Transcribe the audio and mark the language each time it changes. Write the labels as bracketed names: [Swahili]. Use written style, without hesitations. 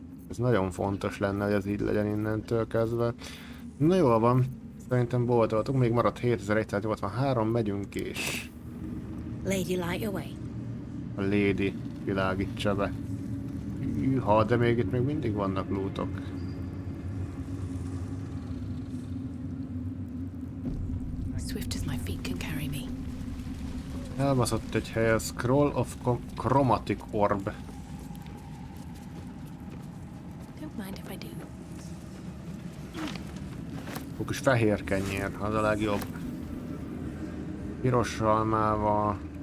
[Hungarian] Ez nagyon fontos lenne, hogy ez így legyen innentől kezdve. Na jól van, szerintem boltoltunk, még maradt 7183, megyünk is. [English] Lady, light your way. [Hungarian] A Lady világítsa be. Hűha, de még itt még mindig vannak lootok. [English] Swift as my feet can carry me. [Hungarian] Elbaszott egy hely, a Scroll of Chromatic Orb. [English] Don't mind if I do. [Hungarian] Ó, kis fehér kenyér, az a legjobb. Piros almával.